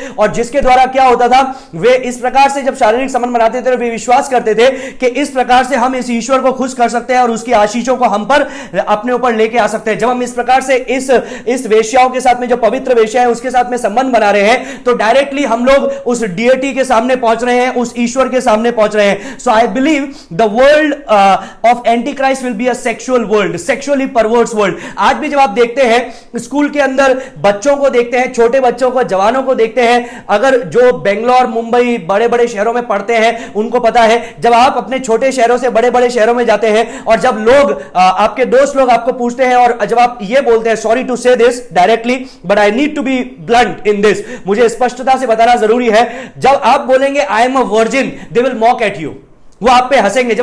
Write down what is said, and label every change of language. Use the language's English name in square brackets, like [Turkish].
[Hindi] और जिसके द्वारा क्या होता था, वे इस प्रकार से जब शारीरिक संबंध बनाते थे वे विश्वास करते थे कि इस प्रकार से हम इस ईश्वर को खुश कर सकते हैं और उसकी आशीषों को हम पर अपने ऊपर लेके आ सकते हैं। जब हम इस प्रकार से इस वेश्याओं के साथ में, जो पवित्र वेश्या है उसके साथ में संबंध बना रहे हैं, तो डायरेक्टली हम लोग उस डियटी के सामने पहुंच रहे हैं, उस ईश्वर के सामने पहुंच रहे हैं। [English] So I believe the world of Antichrist will be a sexual world, sexually perverse world। [Hindi] आज भी जब आप देखते हैं स्कूल के अंदर बच्चों को देखते हैं, छोटे बच्चों को, जवानों को देखते हैं, अगर जो बेंगलोर, मुंबई, बड़े बड़े शहरों में पढ़ते हैं उनको पता है, जब आप अपने छोटे शहरों से बड़े बड़े शहरों में जाते हैं और जब लोग आपके दोस्त लोग आपको पूछते हैं और जब आप ये बोलते हैं, [English] sorry to say this directly but I need to be blunt in this, [Hindi] मुझे स्पष्टता से बताना जरूरी है, जब आप बोलेंगे [English] I am a virgin, they will mock at you, [Hindi] वो आप पे हंसेंगे।